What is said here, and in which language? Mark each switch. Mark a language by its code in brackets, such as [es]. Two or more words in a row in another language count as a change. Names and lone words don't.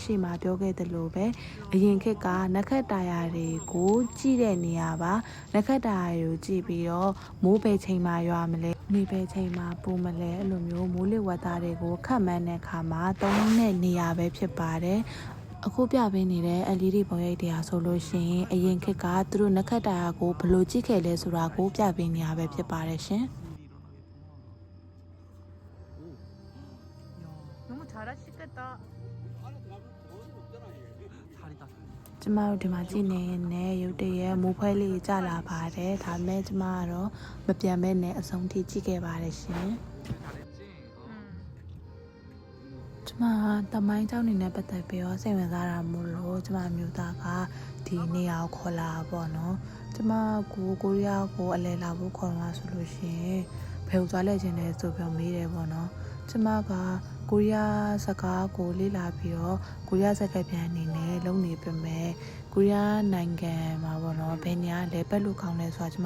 [my] ရှိမပြောခဲ့သလိုပဲအရင်ခေတ်ကနက္ခတ္တရာတွေကိုကြည့်တဲ့နေရာပါနက္ခတ္တရာတွေကိုကြည့်ပြီးတော့မိုးပဲချိန်မှာရွာမလဲနေပဲချိန်မှာပူမလဲအဲ့လိုမျိုးမိုးလေဝသတွေကိုခတ်မှန်းတဲ့အခါမှာသုံးတဲ့နေရာပဲဖြစ်ပါတယ်။အခုပြပေးနေတဲ့ LED ပုံရိပ်တရားဆိုလို့ရှိရင်အရင်ခေတ်ကသူတို့နက္ခတ္တရာကိုဘယ်လိုကြည့်ခဲ့လဲဆိုတာကိုပြပေးနေရပဲဖြစ်ပါတယ်ရှင် [ko] 너무 잘하시겠다. 살이다. [my] ကျမတို့ဒီမှာကြည့်နေနဲ့ရုတ်တရက်မိုးဖွဲလေးကျလာပါတယ်ဒါပေမဲ့ကျမကတော့မပြန်မဲနဲ့အဆုံးထိကြည့်ခဲ့ပါတယ်ရှင် [ko] 잘했지. 응. [my] ကျမတမိုင်းเจ้าနေနဲ့ပတ်သက်ပြီးတော့စိတ်ဝင်စားတာမို့လို့ကျမမျိုးသားကဒီနေရာကိုခေါ်လာပေါ့နော်ကျမကိုရီးယားကိုအလဲလာဖို့ခေါ်လာဆိုလို့ရှိရင်ဘယ်လိုသွားလဲခြင်းလဲဆိုပြီးမေးတယ်ပေါ့နော် ကျမကကိုရီးယားစကားကိုလေ့လာပြီးတော့ကိုရီးယားစကားပြန်အနေနဲ့လုပ်နေပေမဲ့ကိုရီးယားနိုင်ငံမှာပေါ့နော်ဘယ်နေရာလဲပတ်လို့ကောင်းလဲဆိုတာကျမ